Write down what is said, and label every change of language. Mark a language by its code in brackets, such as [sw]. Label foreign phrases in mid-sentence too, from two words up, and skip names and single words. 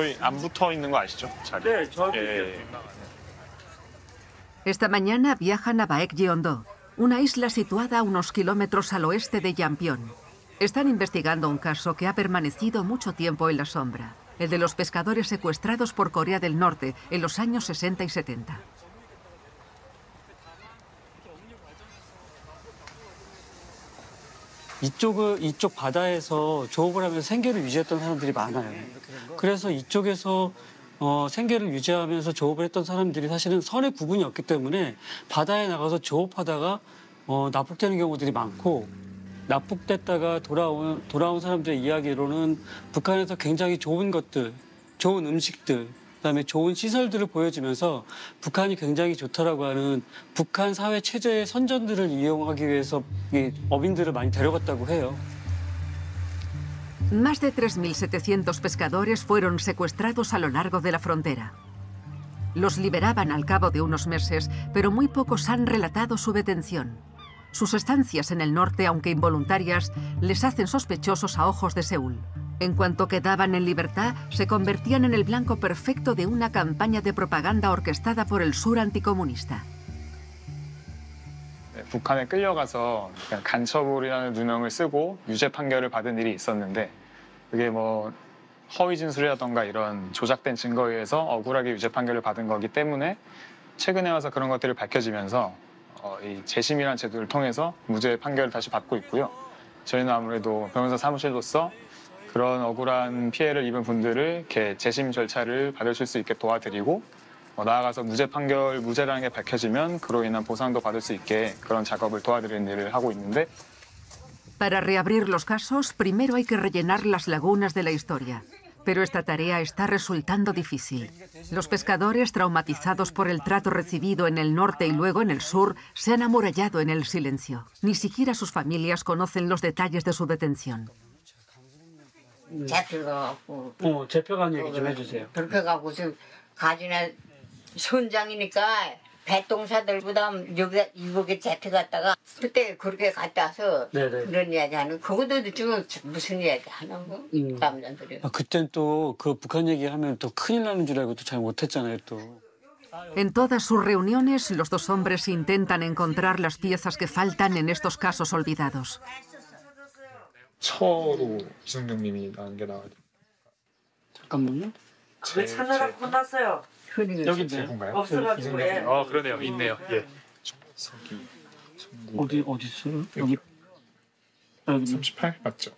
[es] Esta mañana viajan a Baekjeondo, una isla situada a unos kilómetros al oeste de Yampion. Están investigando un caso que ha permanecido mucho tiempo en la sombra, el de los pescadores secuestrados por Corea del Norte en los años 60 y 70. [ko] 이쪽 바다에서 조업을 하면서 생계를 유지했던 사람들이 많아요. 그래서 이쪽에서 생계를 유지하면서 조업을 했던 사람들이 사실은 선의 구분이 없기 때문에 바다에 나가서 조업하다가 납북되는 경우들이 많고, 납북됐다가 돌아온 사람들의 이야기로는 북한에서 굉장히 좋은 것들, 좋은 음식들, 그다음에 좋은 시설들을 보여주면서 북한이 굉장히 좋다라고 하는 북한 사회 체제의 선전들을 이용하기 위해서 이 어민들을 많이 데려갔다고 해요. [es] Más de 3.700 pescadores fueron secuestrados a lo largo de la frontera. Los liberaban al cabo de unos meses, pero muy pocos han relatado su detención. Sus estancias en el norte, aunque involuntarias, les hacen sospechosos a ojos de Seúl. En cuanto quedaban en libertad, se convertían en el blanco perfecto de una campaña de propaganda orquestada por el sur anticomunista. [ko] 북한에 끌려가서 간첩이라는 누명을 쓰고 유죄 판결을 받은 일이 있었는데, 그게 뭐 허위 진술이라던가 이런 조작된 증거에 의해서 억울하게 유죄 판결을 받은 거기 때문에 최근에 와서 그런 것들이 밝혀지면서 이 재심이라는 제도를 통해서 무죄 판결을 다시 받고 있고요. 저희는 아무래도 변호사 사무실로서 그런 억울한 피해를 입은 분들을 이렇게 재심 절차를 받으실 수 있게 도와드리고, 나아가서 무죄 판결, 무죄라는 게 밝혀지면 그로 인한 보상도 받을 수 있게 그런 작업을 도와드리는 일을 하고 있는데, [es] Para reabrir los casos, primero hay que rellenar las lagunas de la historia. Pero esta tarea está resultando difícil. Los pescadores, traumatizados por el trato recibido en el norte y luego en el sur, se han amurallado en el silencio. Ni siquiera sus familias conocen los detalles de su detención. [ko] 잡혀가고. 잡혀간 얘기 좀 해주세요. 그렇게 가고 지금 가지나 선장이니까 배똥사들보다 여기 이북에 잡혀갔다가 그때 그렇게 갔다 와서 그런 이야기 하는 그것도 지금 무슨 이야기 하는 거? 남자들이. 그땐 또 그 북한 얘기하면 또 큰일 나는 줄 알고 또 잘 못했잖아요 또. [es] En todas sus reuniones, los dos hombres intentan encontrar las piezas que faltan en estos casos olvidados. [ko] 처로 이승경님이 나온 게 나와요. 잠깐만요. 그래 찾느라 끝났어요. 여기 있네요. 건가요? 없어가지고 예. 그러네요. 있네요. 예. 어디 있어요? 여기 38 맞죠?